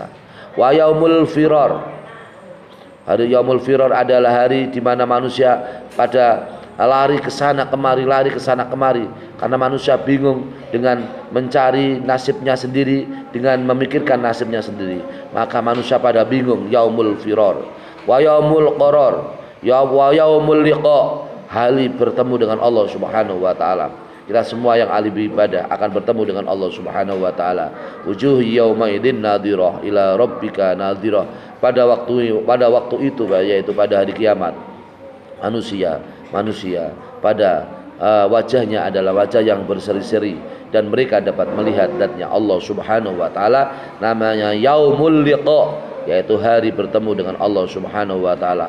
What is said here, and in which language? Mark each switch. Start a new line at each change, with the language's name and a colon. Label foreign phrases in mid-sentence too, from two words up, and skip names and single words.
Arabic: ويوم الفرار,
Indonesian: hari
Arabic: يوم الفرار
Indonesian: adalah hari di mana manusia pada lari ke sana kemari karena manusia bingung dengan mencari nasibnya sendiri, dengan memikirkan nasibnya sendiri, maka manusia pada bingung.
Arabic: يوم الفرار. ويوم القرار، ويوم اللقاء,
Indonesian: hari bertemu dengan Allah
Arabic: سبحانه وتعالى.
Indonesian: Kita semua yang ahli ibadah akan bertemu dengan Allah
Arabic: سبحانه وتعالى. وجوه يوم إذ ناضرة إلى ربك ناظرة.
Indonesian: Pada waktu itu, yaitu pada hari kiamat, manusia pada wajahnya adalah wajah yang berseri-seri dan mereka dapat melihat zatnya Allah
Arabic: سبحانه وتعالى.
Indonesian: Namanya
Arabic: يوم اللقاء,
Indonesian: yaitu hari bertemu dengan Allah
Arabic: سبحانه وتعالى.